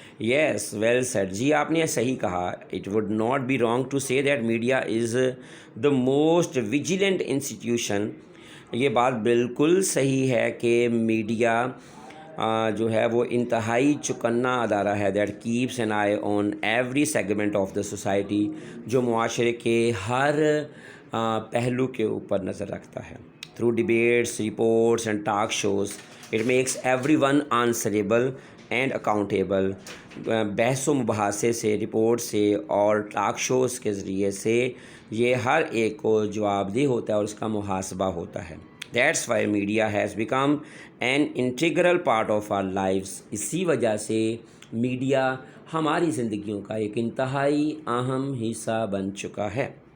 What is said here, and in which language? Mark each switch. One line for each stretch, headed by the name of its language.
English: Yes well said.
Urdu: جی آپ نے صحیح کہا.
English: It would not be wrong to say that media is the most vigilant institution.
Urdu: یہ بات بالکل صحیح ہے کہ میڈیا جو ہے وہ انتہائی چکنا ادارہ ہے.
English: that keeps an eye on every segment of the society,
Urdu: جو معاشرے کے ہر پہلو کے اوپر نظر رکھتا ہے.
English: Through debates, reports and talk shows, it makes everyone answerable and accountable.
Urdu: بحث و مباحثے سے، رپورٹ سے اور ٹاک شوز کے ذریعے سے یہ ہر ایک کو جواب دہ ہوتا ہے اور اس کا محاسبہ ہوتا ہے.
English: That's why media has become an integral part of our lives.
Urdu: اسی وجہ سے میڈیا ہماری زندگیوں کا ایک انتہائی اہم حصہ بن چکا ہے.